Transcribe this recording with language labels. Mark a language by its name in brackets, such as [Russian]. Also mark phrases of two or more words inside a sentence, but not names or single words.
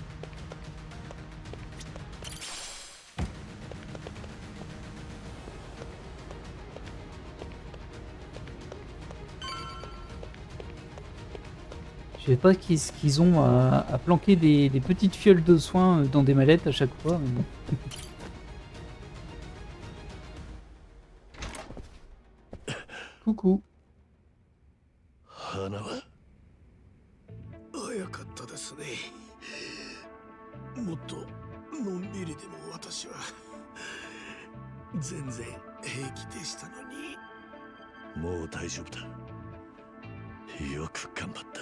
[French] Je sais pas ce qu'ils ont à planquer des petites fioles de soins dans des mallettes à chaque fois. Mais bon. Coucou. [Japanese] 花は早かったですね。もっとのんびりでも私は全然平気でしたのに。もう大丈夫だ。よく頑張った。